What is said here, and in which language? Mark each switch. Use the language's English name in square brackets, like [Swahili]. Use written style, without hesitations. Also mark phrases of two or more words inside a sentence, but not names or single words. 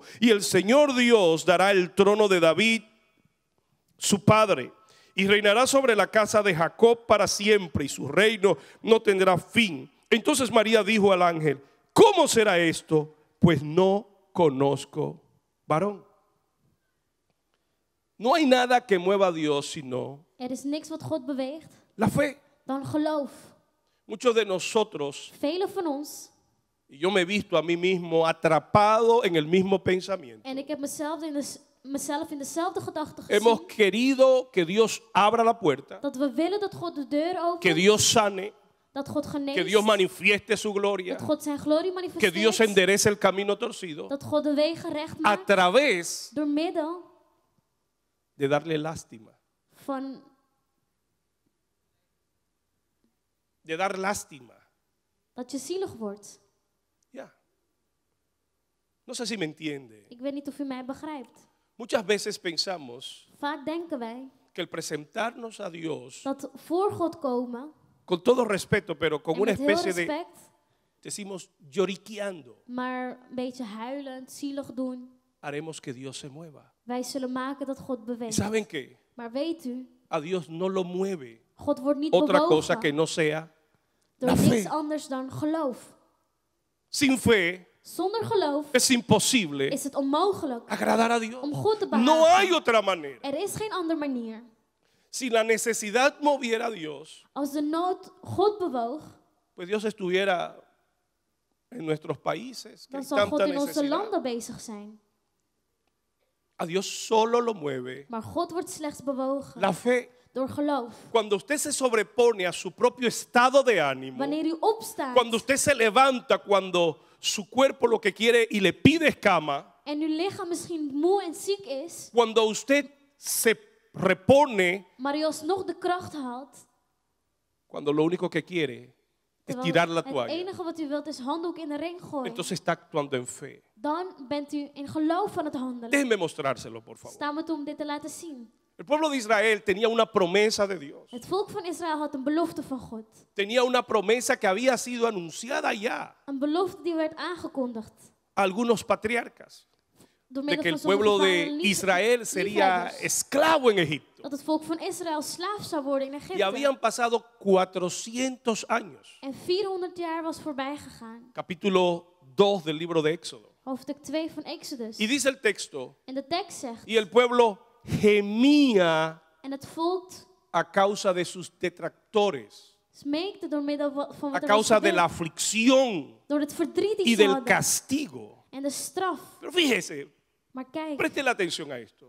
[Spanish] Y el Señor Dios dará el trono de David, su padre, y reinará sobre la casa de Jacob para siempre y su reino no tendrá fin. Entonces María dijo al ángel, ¿cómo será esto? Pues no conozco varón. No hay nada que mueva a Dios sino [Dutch] Er is niks wat God beweegt [Spanish] la fe. [Dutch] dan geloof. [Spanish] Muchos de nosotros, [Dutch] Velen van ons, [Spanish] y yo me he visto a mí mismo atrapado en el mismo pensamiento. [Dutch] en ik heb mezelf in dezelfde gedachten [Spanish] Hemos [Dutch] gezien, [Spanish] querido que Dios abra la puerta, [Dutch] dat we willen dat God de deur [Spanish] que [Dutch] opent, [Spanish] Dios sane, [Dutch] dat God [Spanish] que [Dutch] geneest, [Spanish] Dios manifieste su gloria, [Dutch] dat God zijn glorie [Spanish] que Dios [Dutch] manifesteert, [Spanish] enderece el camino torcido [Dutch] dat God de wegen recht [Spanish] a [Dutch] maakt [Spanish] través [Dutch] door middel [Spanish] de darle lástima, [Dutch] van [Spanish] de dar lástima. [Dutch] dat je zielig wordt. [Spanish] Ya. No sé si me entiende. [Dutch] Ik weet niet of u mij begrijpt. [Spanish] Muchas veces pensamos [Dutch] Vaak denken wij [Spanish] que el presentarnos a Dios, [Dutch] dat voor God komen, [Spanish] con todo respeto, pero con [Dutch] en [Spanish] una [Dutch] met heel [Spanish] especie de, [Dutch] respect, [Spanish] decimos, lloriqueando, [Dutch] maar een beetje huilend, zielig doen. [Spanish] haremos que Dios se mueva. [Dutch] Wij zullen maken dat God [Spanish] ¿Y [Dutch] beweegt. [Spanish] saben qué? [Dutch] Maar weet u, [Spanish] A Dios no lo mueve [Dutch] God wordt niet [Spanish] otra cosa [Dutch] bewogen [Spanish] que no sea [Dutch] door [Spanish] la [Dutch] niks [Spanish] fe. [Dutch] anders dan geloof. [Spanish] Sin fe [Dutch] Zonder geloof [Spanish] es imposible [Dutch] is het onmogelijk [Spanish] agradar a Dios. [Dutch] om God te [Spanish] No [Dutch] behagen. [Spanish] hay otra manera. [Dutch] Er is geen andere manier. [Spanish] Si la necesidad moviera a Dios, [Dutch] Als de nood God bewoog, [Spanish] pues Dios estuviera en nuestros países, que [Dutch] dan [Spanish] hay [Dutch] zal God [Spanish] tanta [Dutch] in onze [Spanish] necesidad. [Dutch] landen bezig zijn. [Spanish] A Dios solo lo mueve [Dutch] Maar God wordt slechts bewogen [Spanish] la fe. [Dutch] door geloof. [Spanish] Cuando usted se sobrepone a su propio estado de ánimo, [Dutch] Wanneer u opstaat [Spanish] cuando usted se levanta, cuando su cuerpo lo que quiere y le pide es cama, [Dutch] en uw lichaam misschien moe en ziek is, [Spanish] cuando usted se repone, [Dutch] maar u alsnog de kracht haalt, [Spanish] cuando lo único que quiere es [Dutch] terwijl [Spanish] tirar la [Dutch] het [Spanish] toalla, [Dutch] enige wat u wilt is handdoek in de ring gooien, [Spanish] entonces está actuando en fe. [Dutch] dan bent u in geloof van het handelen. [Spanish] Déjenme mostrárselo, por favor. [Dutch] Sta me toe om dit te laten zien. [Spanish] El pueblo de Israel tenía una promesa de Dios. [Dutch] Het volk van Israël had een belofte van God. [Spanish] Tenía una promesa que había sido anunciada ya [Dutch] Een belofte die werd aangekondigd [Spanish] a algunos patriarcas, [Dutch] door [Spanish] de [Dutch] middel [Spanish] que el [Dutch] van sommige [Spanish] pueblo de [Dutch] vaderen [Spanish] Israel sería [Dutch] liefhebbers. [Spanish] esclavo en Egipto. [Dutch] Dat het volk van Israël slaaf zou worden in [Spanish] Y [Dutch] Egypte. [Spanish] habían pasado 400 años. [Dutch] En 400 jaar was voorbij gegaan. [Spanish] Capítulo 2 del libro de Éxodo. [Dutch] Hoofdstuk 2 van Exodus. [Spanish] Y dice el texto, [Dutch] En de tekst zegt, [Spanish] y el pueblo gemía [Dutch] en het volk [Spanish] a causa de sus detractores, [Dutch] smeekte door middel van [Spanish] a [Dutch] wat er was [Spanish] causa de la [Dutch] gebeurd. [Spanish] aflicción [Dutch] Door het verdriet die [Spanish] y [Dutch] ze [Spanish] del [Dutch] hadden. [Spanish] castigo. [Dutch] En de straf. [Spanish] Pero fíjese, [Dutch] Maar kijk, [Spanish] preste la atención a esto.